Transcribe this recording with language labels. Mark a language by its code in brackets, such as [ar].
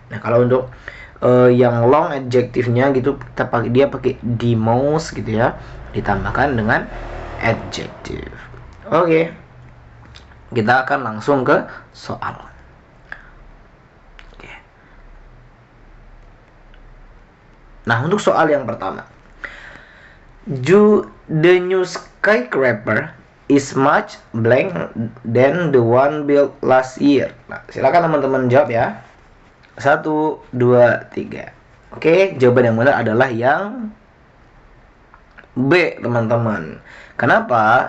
[id] Nah, kalau untuk yang long adjektifnya gitu, dia pakai the most gitu ya, ditambahkan dengan adjective. Oke. Kita akan langsung ke soal. Oke. Nah, untuk soal yang pertama. [en] The new skyscraper is much blank than the one built last year. [id] Nah, silakan teman-teman jawab ya. 1, 2, 3. Oke, jawaban yang benar adalah yang B, teman-teman. Kenapa?